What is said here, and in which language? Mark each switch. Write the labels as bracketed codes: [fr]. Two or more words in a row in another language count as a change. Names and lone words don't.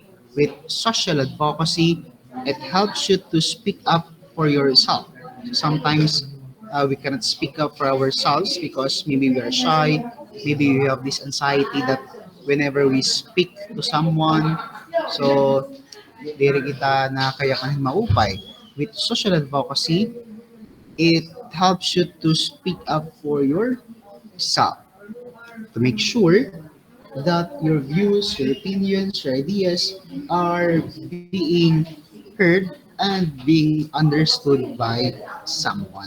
[en] With social advocacy, it helps you to speak up for yourself. Sometimes we cannot speak up for ourselves because maybe we are shy, maybe you have this anxiety that whenever we speak to someone, so [war] diri kita na kaya kanin maupay. [en] With social advocacy, it helps you to speak up for yourself, to make sure that your views, your opinions, your ideas are being heard and being understood by someone.